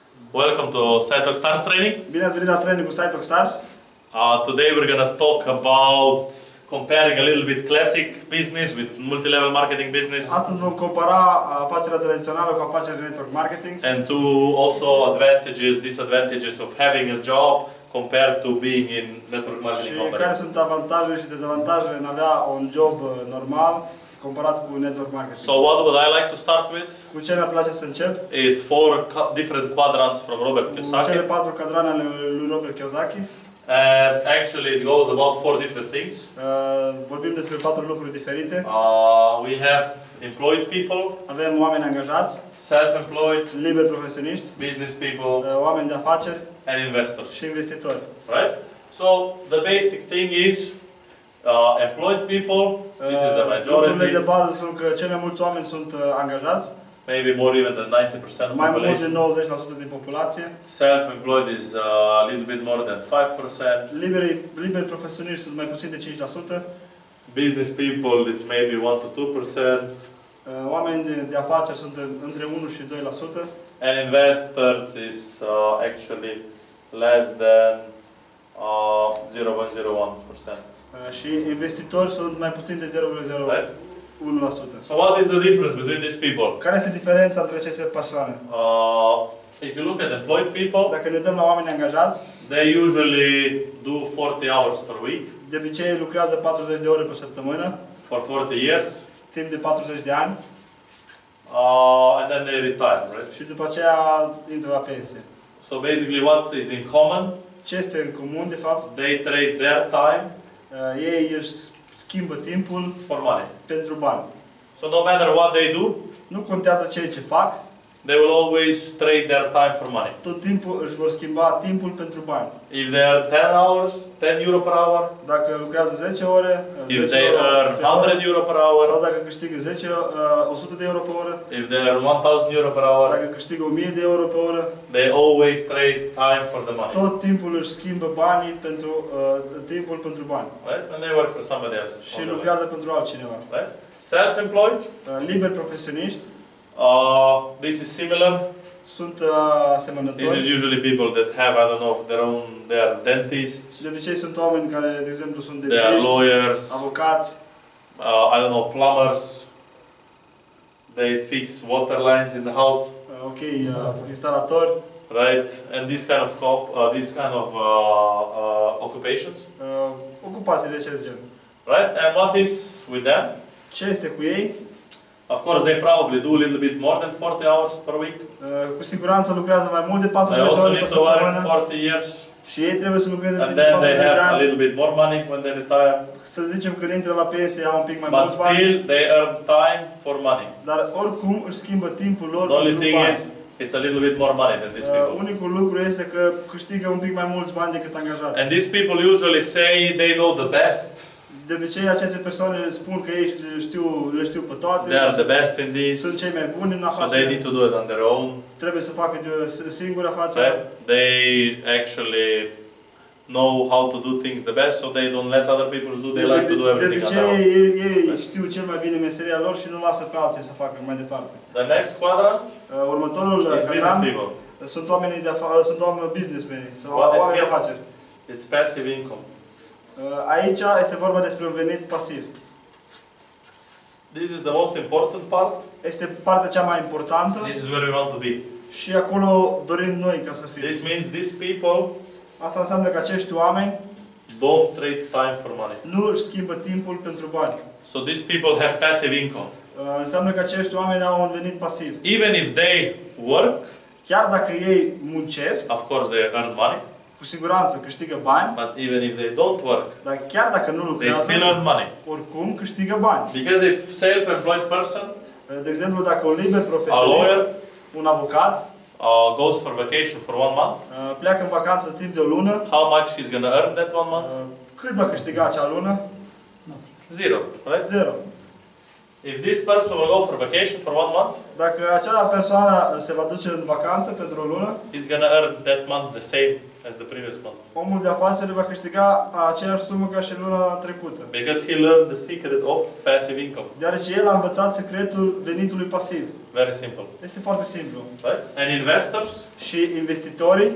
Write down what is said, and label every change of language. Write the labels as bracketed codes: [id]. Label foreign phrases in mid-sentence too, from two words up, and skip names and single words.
[en] Welcome to SciTalk Stars training. [ro] Bine ați venit la training cu SciTalk Stars. [en] Today we're going to talk about comparing a little bit classic business with multi-level marketing business. [ro] Astăzi vom compara afacerea tradițională cu afacerea de [en] network marketing. And two also advantages, disadvantages of having a job compared to being in network marketing [ro] Și [en] company. [ro] care sunt avantajele și dezavantajele în a avea un job normal comparat cu [en] network marketing. So what would I like to start with? [ro] Cu ce mi-ar place să încep? [en] Is four different quadrants from Robert [ro] Cu Kiyosaki. cele 4 cadrane ale lui Robert Kiyosaki. [en] And actually it goes about 4 different things. [ro] Vorbim despre 4 lucruri diferite. [en] We have employed people, [ro] Avem oameni angajați, [en] self-employed, [ro] liberi profesioniști, [en] business people, [ro] oameni de afaceri [en] and investors. [ro] și investitori. [en] Right? So the basic thing is employed people. This is the [ro] Lucrurile [en] majority. [ro] de bază sunt că cei mai mulți oameni sunt angajați, [en] Maybe more even than 90% of [ro] mai mult de [en] population. [ro] 90% din populație. [en] Self-employed is a little bit more than 5%. [ro] Liberi profesioniști sunt mai puțin de 5%. [en] Business people is maybe 1 to 2%. [ro] Oameni de afaceri sunt între 1 și 2%. [en] And investors is actually less than 0.01%. [ro] Și investitori sunt mai puțin de 0,01%. [en] So what is the difference between these people? [ro] Care este diferența între aceste persoane? [en] If you look at employed people, [ro] Dacă ne uităm la oameni angajați, [en] they usually do 40 hours per week [ro] de obicei lucrează 40 de ore pe săptămână, [en] for 40 years, [ro] timp de 40 de ani, [en] and then they retire, right? [ro] și după aceea intră la pensie. [en] So basically what is in common? [ro] Ce este în comun, de fapt? [en] They trade their time [ro] Ei își schimbă timpul [en] for money. [ro] pentru bani. [en] So no matter what they do, [ro] Nu contează ceea ce fac, [en] they will always trade their time for money. [ro] tot timpul își vor schimba timpul pentru bani. [en] If they are 10 hours, 10 euro per hour. [ro] Dacă lucrează 10 ore, [en] If [ro] 10 [en] they [ro] euro [en] earn [ro] pe oră, [en] 100 euro per [ro] sau [en] hour. [ro] dacă câștigă 100 de euro pe oră, [en] If they earn 1000 euro per hour. [ro] dacă câștigă 1000 de euro pe oră, [en] They always trade time for the money. [ro] tot timpul își schimbă banii pentru timpul pentru bani. [en] Right? And they work for somebody else. [ro] Și lucrează pentru altcineva. [en] Right? Self-employed. [ro] Liberi profesioniști [en] This is similar. [ro] sunt [en] This [ro] asemănători. [en] is usually people that have, I don't know, they are dentists, [ro] De obicei sunt oameni care, de exemplu, sunt [en] they are [ro] dentiști, [en] lawyers, [ro] avocați, [en] I don't know, plumbers. They fix water lines in the house, [ro] instalatori, [en] right? And this kind of occupations, [ro] ocupații de acest gen. [en] right? And what is with them? [ro] Ce este cu ei? [en] Of course, they probably do a little bit more than 40 hours per week. [ro] Cu siguranță lucrează mai mult de 40 [en] They [ro] de [en] also [ro] ore pe [en] need to work [ro] săptămână [en] 40 years. [ro] și ei trebuie să lucreze [en] And [ro] timp de [en] then [ro] 40 [en] they [ro] de [en] have a [ro] ani. [en] little bit more money when they retire. [ro] Să zicem că intră la pensie, au un pic mai [en] But [ro] mulți bani, [en] still, they earn time for money. [ro] dar oricum își schimbă timpul lor [en] The only [ro] pentru [en] thing [ro] bani. [en] is, it's a little bit more money than these people. [ro] Unicul lucru este că câștigă un pic mai mulți bani decât angajați. [en] And these people usually say they know the best. [ro] De obicei, aceste persoane spun că ei le știu pe toate, [en] They are the best in this. [ro] sunt cei mai buni în [en] So they [ro] afaceri, [en] need to do it on their own. [ro] trebuie să facă singuri afaceri. [en] Right? They actually know how to do things the best, so they don't let other people do. They like to do [ro] De [en] everything on [ro] obicei, [en] their own. [ro] ei știu cel mai bine meseria lor și nu lasă pe alții să facă mai departe. [en] The next quadrant [ro] Următorul [en] is business [ro] cadran [en] people. [ro] sunt oamenii sunt oameni businessmen sau [en] What is [ro] oameni de [en] here? [ro] afaceri. [en] It's passive income. [ro] Aici este vorba despre un venit pasiv. [en] This is the most important part. [ro] Este partea cea mai importantă [en] This is where we want to be. [ro] și acolo dorim noi ca să fim. [en] This means these people [ro] Asta înseamnă că acești oameni [en] don't trade time for money. [ro] nu își schimbă timpul pentru bani. [en] So these people have passive income. [ro] Înseamnă că acești oameni au un venit pasiv. [en] Even if they work, [ro] Chiar dacă ei muncesc, [en] of course they earn money, [ro] cu siguranță câștigă bani, [en] but even if they don't work, [ro] dar chiar dacă nu [en] they [ro] lucrează, [en] still earn money. [ro] oricum câștigă bani. [en] Because if self-employed person, [ro] De exemplu, dacă un liber [en] a [ro] profesionist, [en] lawyer, [ro] un avocat, [en] goes for vacation for 1 month, [ro] pleacă în vacanță timp de o lună, [en] how much he's going to earn that 1 month? [ro] cât va câștiga acea lună? [en] Zero, right? [ro] Zero. [en] If this person will go for vacation for 1 month, [ro] Dacă acea persoană se va duce în vacanță pentru o lună, [en] he's gonna earn that month the same as the previous month. [ro] omul de afaceri va câștiga aceeași sumă ca și luna trecută. [en] Because he learned the secret of passive income. [ro] Deoarece el a învățat secretul venitului pasiv. [en] Very simple. [ro] Este foarte simplu. [en] Right? And investors, [ro] Și investitorii,